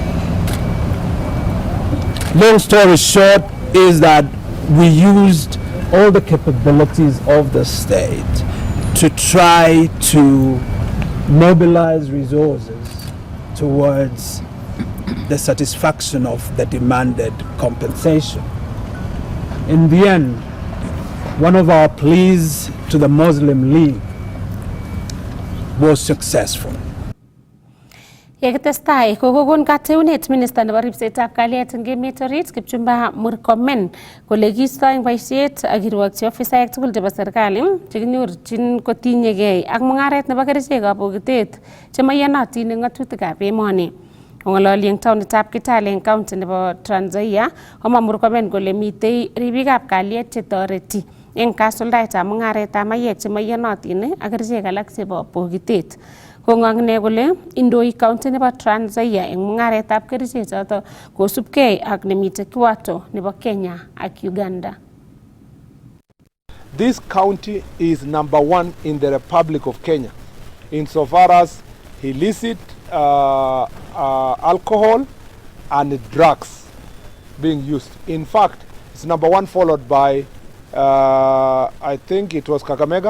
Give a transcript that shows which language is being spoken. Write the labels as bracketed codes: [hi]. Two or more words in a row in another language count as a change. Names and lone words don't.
[en] Long story short is that we used all the capabilities of the state to try to mobilize resources towards the satisfaction of the demanded compensation. In the end, one of our pleas to the Muslim League was successful. [kln] Yekitestai kokokon kateunet minister nebo ripsetab kalyet eng emet orit Kipchumba Murkomen kole kiisto eng boisiet ak kirwokyi ofisaek tugul chebo serikali chekinyorchin kotinyegei ak mungaret nebo kerichekab bokitet chemaiyonotin eng ng'atutikab emoni. Kong'ololi eng taonitab Kitale eng county nebo Trans Nzoia, komwa Murkomen kole mitei ribikab kalyet chetoreti eng kasuldaetab mungaretab mayek chemaiyonotin ak kerichek alak chebo bokitet. Kong'ong kole indoi county nebo Trans Nzoia eng mungaretab kerichek choto kosubkei ak nemitei kiwato nebo Kenya ak Uganda. [en] This county is number 1 in the Republic of Kenya insofar as illicit alcohol and drugs being used. In fact, it's number 1 followed by I think it was Kakamega.